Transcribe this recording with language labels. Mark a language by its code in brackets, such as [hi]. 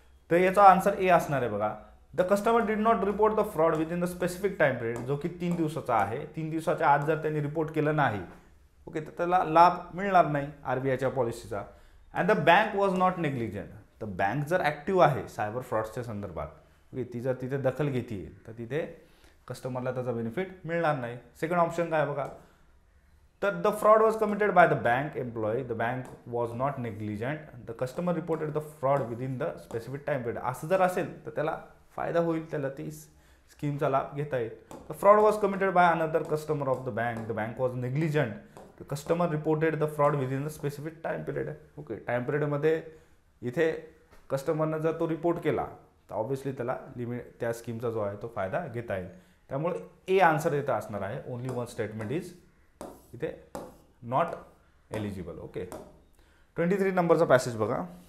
[mr] तर याचा आन्सर ए असणार आहे बघा. [en] the customer did not report the fraud within the specific time period, [mr] जो की 3 दिवसाचा आहे. 3 दिवसाच्या आत जर त्यांनी रिपोर्ट केलं नाही, ओके, तर त्याला लाभ मिळणार नाही RBIच्या पॉलिसीचा. [en] And the bank was not negligent. [mr] तर बँक जर ॲक्टिव्ह आहे सायबर फ्रॉड्सच्या संदर्भात, ओके, ती जर तिथे दखल घेते तर तिथे कस्टमरला त्याचा बेनिफिट मिळणार नाही. सेकंड ऑप्शन काय बघा, [en] तर the fraud was committed by the bank employee, the bank was not negligent, the customer reported the fraud within the specific time period. [mr] असं जर असेल तर त्याला फायदा होईल, त्याला ती स्कीमचा लाभ घेता येईल. [en] The fraud was committed by another customer of the bank was negligent, the customer reported the fraud within the specific time period. [mr] Okay, time पिरियडमध्ये इथे कस्टमरनं जर तो रिपोर्ट केला तर ऑब्व्हियसली त्याला त्या स्कीमचा जो आहे तो फायदा घेता येईल. त्यामुळे ए आन्सर इथं असणार आहे. [en] only one statement is [mr] इथे नॉट एलिजिबल. ओके, 23 नंबरचा पॅसेज बघा.